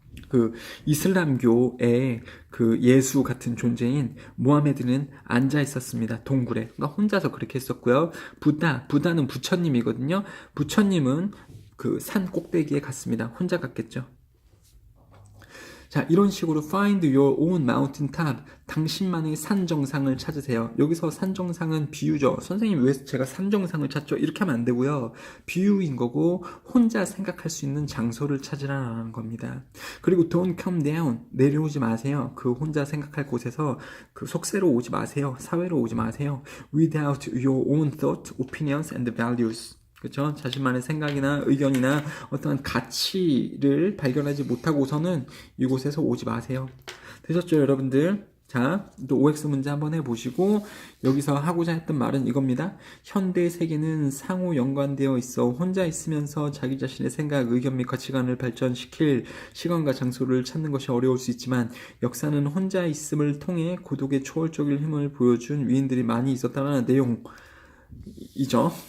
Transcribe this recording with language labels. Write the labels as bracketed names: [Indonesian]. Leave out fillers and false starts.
[Korean] 그 이슬람교의 그 예수 같은 존재인 모하메드는 앉아 있었습니다. 동굴에. 그러니까 혼자서 그렇게 했었고요. 부다는 부처님이거든요. 부처님은 그 산 꼭대기에 갔습니다. 혼자 갔겠죠. 자, 이런 식으로 [English] find your own mountain top. [Korean] 당신만의 산 정상을 찾으세요. 여기서 산 정상은 비유죠. 선생님 왜 제가 산 정상을 찾죠? 이렇게 하면 안 되고요. 비유인 거고 혼자 생각할 수 있는 장소를 찾으라는 겁니다. 그리고 [English] don't come down. [Korean] 내려오지 마세요. 그 혼자 생각할 곳에서 그 속세로 오지 마세요. 사회로 오지 마세요. [English] without your own thought, opinions and values. [Korean] 그렇죠? 자신만의 생각이나 의견이나 어떤 가치를 발견하지 못하고서는 이곳에서 오지 마세요. 되셨죠, 여러분들? 자, 또 OX 문제 한번 해보시고 여기서 하고자 했던 말은 이겁니다. 현대 세계는 상호 연관되어 있어 혼자 있으면서 자기 자신의 생각, 의견 및 가치관을 발전시킬 시간과 장소를 찾는 것이 어려울 수 있지만 역사는 혼자 있음을 통해 고독의 초월적인 힘을 보여준 위인들이 많이 있었다는 내용이죠.